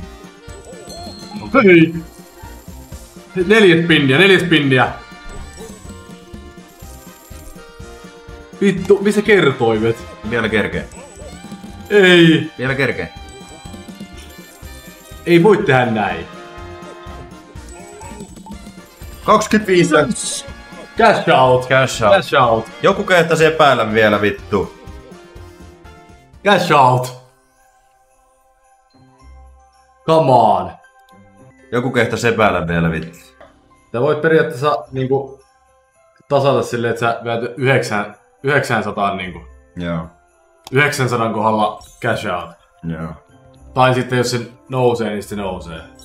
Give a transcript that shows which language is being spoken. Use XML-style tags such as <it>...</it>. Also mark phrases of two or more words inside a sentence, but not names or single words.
<fi>Hei! 4 spinniä. Vittu, missä kertoimet? Vielä kerkee. Ei! Vielä kerkee. Ei voi tehdä näin. 25.</fi> <en>Cash out! Cash out. Cash out!</en> <fi>Joku kehtäisi epäillä vielä vittu.</fi> <en>Cash out! Come on!</en> <fi>Joku kehtäisi epäillä vielä vittu. Sä voit periaatteessa niinku tasata silleen, että sä veät 900 niinku. Joo. 900 kohdalla</fi> <en>cash out.</en> <fi>Joo. Tai sitten jos se nousee, niin se nousee.</fi>